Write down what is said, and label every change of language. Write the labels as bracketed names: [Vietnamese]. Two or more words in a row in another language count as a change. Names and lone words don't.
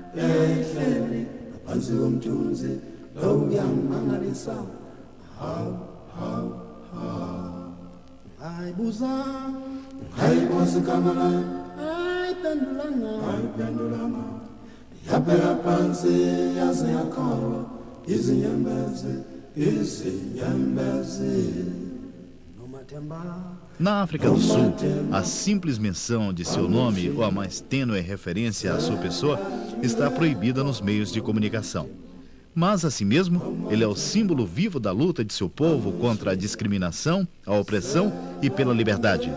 [Zulu] ehleli ngaphansi komthunzi lo uyangimangalisa hayibuza igama layo ayiphendulanga yaphela phansi yaze yakholwa izinyembezi [Portuguese] Na África do Sul, a simples menção de seu nome ou a mais tênue referência à sua pessoa está proibida nos meios de comunicação. Mas, assim mesmo, ele é o símbolo vivo da luta de seu povo contra a discriminação, a opressão e pela liberdade.